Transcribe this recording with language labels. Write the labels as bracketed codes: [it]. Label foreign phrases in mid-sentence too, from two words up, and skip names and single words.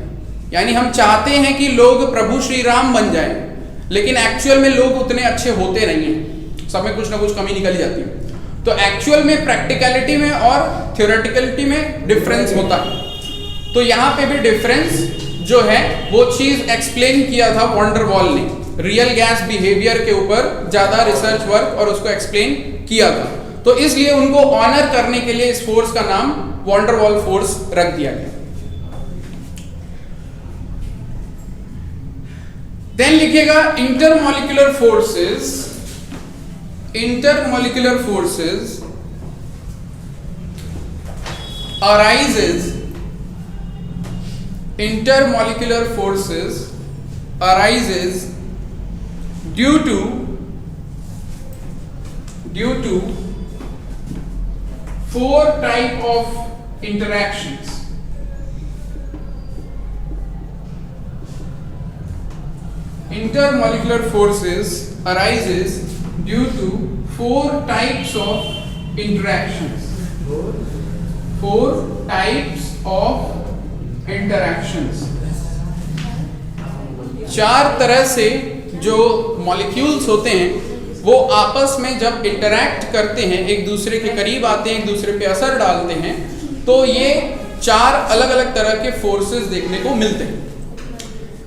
[hi] यानी हम चाहते हैं कि लोग प्रभु श्री राम बन जाएं, लेकिन एक्चुअल में लोग उतने अच्छे होते नहीं हैं, सब में कुछ ना कुछ कमी निकल जाती है। तो एक्चुअल में प्रैक्टिकलिटी में और थ्योरेटिकलिटी में डिफरेंस होता है। तो यहाँ पे भी डिफरेंस जो है वो चीज एक्सप्लेन किया था van der Waal ने, [en] real gas behavior [hi] के ऊपर ज्यादा [en] research work [hi] और उसको एक्सप्लेन किया था। तो इसलिए उनको ऑनर करने के लिए इस फोर्स का नाम van der Waal फोर्स रख दिया गया। [en] then [hi] लिखिएगा [en] intermolecular forces. intermolecular forces arises, intermolecular forces arises due to four type of interactions. Intermolecular forces arises due to four types of interactions. Four types of interactions. [hi] चार तरह से जो मॉलिक्यूल्स होते हैं वो आपस में जब इंटरैक्ट करते हैं, एक दूसरे के करीब आते हैं, एक दूसरे पे असर डालते हैं, तो ये चार अलग अलग तरह के फोर्सेस देखने को मिलते हैं।